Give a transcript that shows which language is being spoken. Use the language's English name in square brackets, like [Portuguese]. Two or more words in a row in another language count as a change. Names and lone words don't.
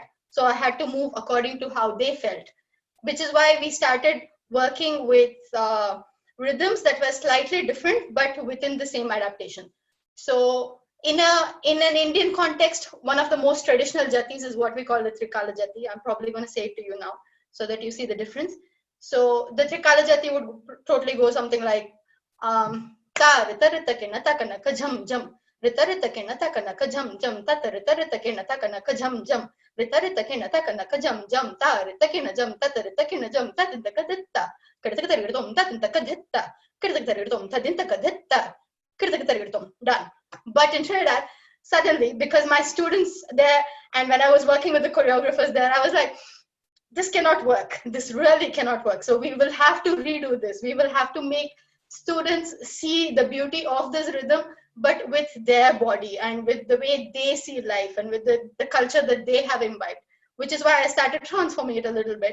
[English] So I had to move according to how they felt, which is why we started working with rhythms that were slightly different, but within the same adaptation. So in an Indian context, one of the most traditional jatis is what we call the Trikala Jati. I'm probably going to say it to you now so that you see the difference. So the Trikala Jati would totally go something like ta rita rita kena ta kanaka jam jam rita rita kena ta kanaka jam jam ta rita rita kena ta kanaka jam jam rita rita kena ta kanaka jam jam ta rita kena jam ta rita kena jam ta dinta kaditta kadita kadita ta dinta kaditta kadita kadita ta dinta kaditta kadita kadita done. But in Trinidad, suddenly, because my students there, and when I was working with the choreographers there, I was like, this cannot work. This really cannot work. So we will have to redo this. We will have to make students see the beauty of this rhythm, but with their body and with the way they see life and with the culture that they have imbibed, which is why I started transforming it a little bit.